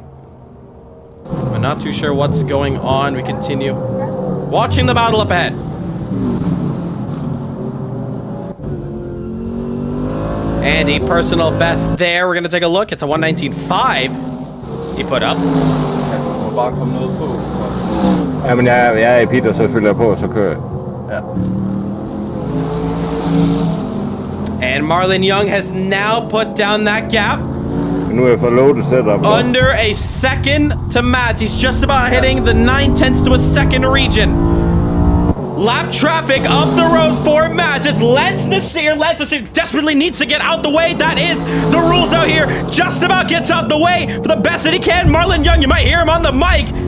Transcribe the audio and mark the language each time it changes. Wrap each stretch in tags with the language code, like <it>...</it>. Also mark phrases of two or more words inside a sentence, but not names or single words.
<en>We're not too sure what's going on. We continue watching the battle up ahead. Andy, personal best there. We're going to take a look. It's a 119.5 he put up.</en> <da>Ja, men jeg er i pit, og så følger jeg på, og så kører jeg. Ja.</da> <en>And Marlon Young has now put down that gap.</en> <da>Nu er jeg for</da> <en>low to set up. Under a second to Mads. He's just about hitting the 9/10 to a second region. Lap traffic up the road for Mads. It's Lance Nasir. Lance Nasir desperately needs to get out the way. That is the rules out here. Just about gets out the way for the best that he can. Marlon Young, you might hear him on the mic.</en>